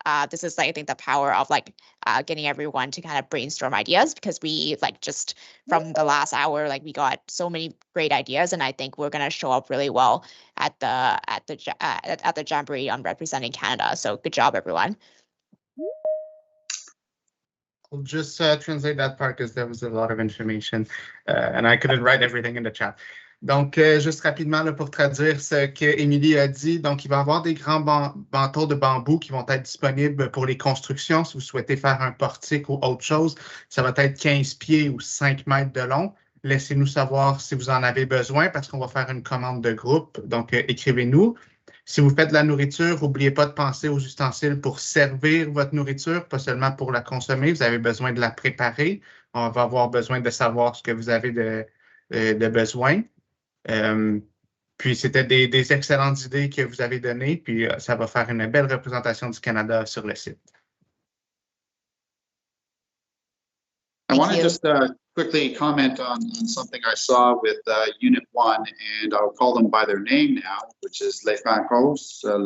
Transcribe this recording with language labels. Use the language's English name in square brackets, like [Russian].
[English] this is like, I think the power of like getting everyone to kind of brainstorm ideas, because we like just from the last hour, like we got so many great ideas, and I think we're gonna show up really well at the Jamboree on representing Canada. So good job, everyone. I'll just translate that part because there was a lot of information and I couldn't write everything in the chat. [French] Donc, juste rapidement là, pour traduire ce que Émilie a dit, donc il va y avoir des grands banteaux de bambou qui vont être disponibles pour les constructions. Si vous souhaitez faire un portique ou autre chose, ça va être 15 pieds ou 5 mètres de long. Laissez-nous savoir si vous en avez besoin parce qu'on va faire une commande de groupe. Donc, écrivez-nous. Si vous faites de la nourriture, n'oubliez pas de penser aux ustensiles pour servir votre nourriture, pas seulement pour la consommer. Vous avez besoin de la préparer. On va avoir besoin de savoir ce que vous avez de besoin. Puis, c'était des excellentes idées que vous avez données. Puis, ça va faire une belle représentation du Canada sur le site. [English] I want to just quickly comment on something I saw with Unit 1, and I'll call them by their name now, which is Les Francos.